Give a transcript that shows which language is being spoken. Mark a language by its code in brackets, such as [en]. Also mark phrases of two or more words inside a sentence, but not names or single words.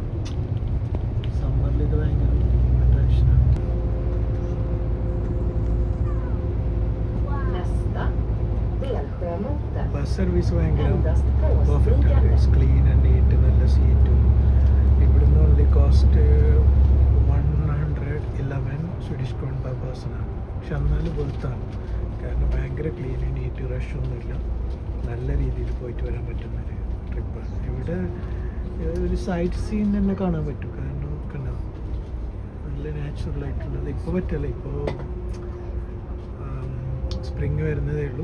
[ml] സമ്മറിൽ ഇത് ഭയങ്കര അട്രാക്ഷനാണ്. [en] bus service [ml] ഭയങ്കര പെർഫെക്റ്റ് ആണ്. [en] clean and neat, [ml] നല്ല സീറ്റും. ഇവിടുന്ന് [en] only cost 111 Swedish kron per person [ml] ആണ്. പക്ഷെ എന്നാലും പുറത്താണ്, കാരണം ഭയങ്കര [en] clean, neat, [ml] റഷൊന്നുമില്ല. നല്ല രീതിയിൽ പോയിട്ട് വരാൻ പറ്റുന്നൊരു ട്രിപ്പാണ്. ഇവിടെ ഒരു [en] sight seen [ml] തന്നെ കാണാൻ പറ്റും. കാരണം കണ്ടോ, നല്ല നാച്ചുറലായിട്ടുള്ളത്. ഇപ്പോൾ പറ്റില്ല, ഇപ്പോൾ സ്പ്രിങ് വരുന്നതേ ഉള്ളൂ.